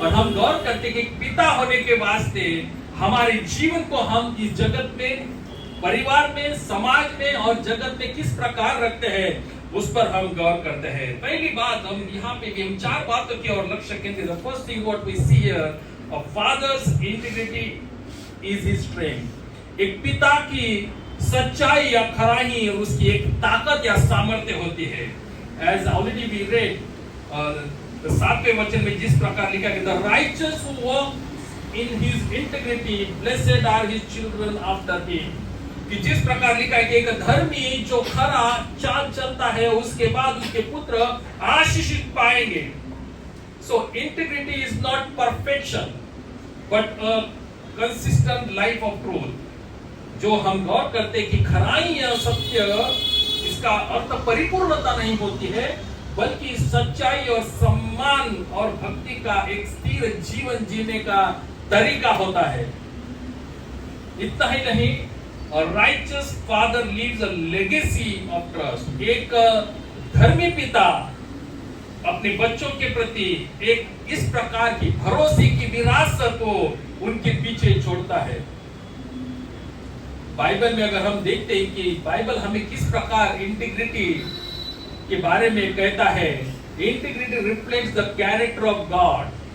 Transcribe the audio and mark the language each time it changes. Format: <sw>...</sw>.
<hi>और हम गौर करते हैं कि पिता होने के वास्ते हमारे जीवन को हम इस जगत में, परिवार में, समाज में और जगत में किस प्रकार रखते हैं, उस पर हम गौर करते हैं। पहली बात, हम यहाँ पे हम 4 बातों की ओर लक्ष्य केंद्रित।</hi> <en>The first thing what we see here, a father's integrity is his strength.</en> <hi>एक पिता की सच्चाई या खराई उसकी एक ताकत या सामर्थ्य होती है.</hi> <en>As already we read,</en> <hi>7वें वचन में जिस प्रकार लिखा है,</hi> <en>the righteous who walk in his integrity, blessed are his children after him.</en> <hi>कि जिस प्रकार लिखा है कि एक धर्मी जो खरा चाल चलता है उसके बाद उसके पुत्र आशीषित पाएंगे.</hi> <en>So integrity is not perfection, but a consistent life of truth.</en> <hi>जो हम गौर करते हैं कि खराई या सत्य, इसका अर्थ परिपूर्णता नहीं होती है, बल्कि सच्चाई और सम्मान और भक्ति का एक स्थिर जीवन जीने का तरीका होता है. इतना ही नहीं,</hi> <en>a righteous father leaves a legacy of trust.</en> <hi>एक धर्मी पिता अपने बच्चों के प्रति एक इस प्रकार की भरोसे की विरासत को उनके पीछे छोड़ता है. बाइबल में अगर हम देखते हैं कि बाइबल हमें किस प्रकार इंटीग्रिटी के बारे में कहता है,</hi> <en>Integrity reflects the character of God.</en>